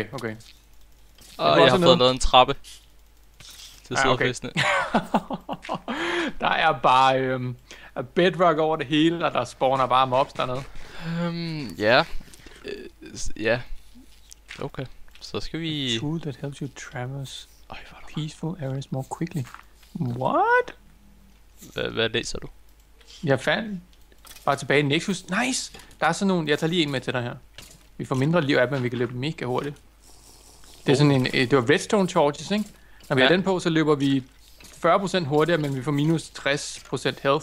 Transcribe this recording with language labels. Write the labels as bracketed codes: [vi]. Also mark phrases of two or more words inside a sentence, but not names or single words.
[da] Jeg har fået lavet en trappe til Okay. sidefæstene. Der er bare bedrock over det hele, og der spawner bare mobs dernede. Ja. Okay. Så skal vi... [en] A tool that helps you traverse peaceful areas more quickly. What? [da] Hvad læser du? Jeg fandt bare tilbage i Nexus. Nice! Der er sådan nogle... Jeg tager lige en med til dig her. Vi får mindre liv af dem, men vi kan løbe mega hurtigt. Det er sådan en... Det var [en] redstone charges, [da] ikke? Når vi har den på, så løber vi 40% hurtigere, men vi får minus 60% health.